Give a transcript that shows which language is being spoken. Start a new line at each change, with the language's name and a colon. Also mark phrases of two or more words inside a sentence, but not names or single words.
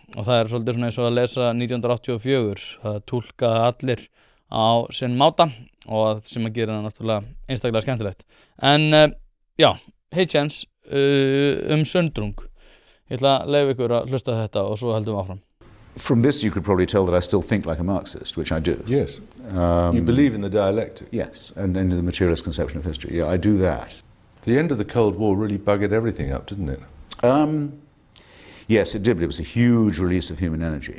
Icelandic: Og það er svolítið svona eins og að lesa 1984, það túlkaði allir á sinn máta og sem að gera það náttúrulega einstaklega skemmtilegt. En hey chance sundrung. Ég ætla að leyfa ykkur að hlusta þetta og svo heldum við áfram.
English: From this, you could probably tell that I still think like a Marxist, which I do. Yes. You believe in the dialectic. Yes, and in the materialist conception of history. Yeah, I do that. The end of the Cold War really buggered everything up, didn't it? Yes, it did, but it was a huge release of human energy.